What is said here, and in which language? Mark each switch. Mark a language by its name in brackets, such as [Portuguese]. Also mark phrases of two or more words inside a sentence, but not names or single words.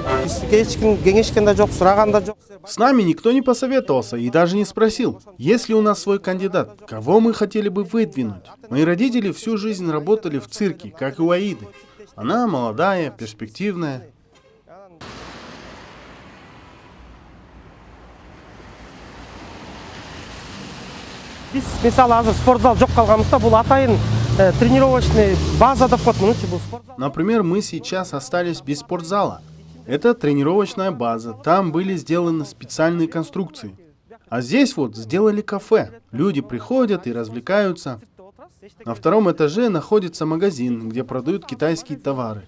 [Kyrgyz] кеңешкен да жок, сураган да жок. [Russian] С нами никто не посоветовался и даже не спросил, есть ли у нас свой кандидат, кого мы хотели бы выдвинуть. Мои родители всю жизнь работали в цирке, как и у Аиды. Она молодая, перспективная. [Kyrgyz] Биз мисалы азыр спортзал жок калганыбызда бул атайын [Russian] тренировочный база [Kyrgyz] деп коет мунучу бул спортзал. [Russian] Например, мы сейчас остались без спортзала. Это тренировочная база, там были сделаны специальные конструкции. А здесь вот сделали кафе. Люди приходят и развлекаются. На втором этаже находится магазин, где продают китайские товары.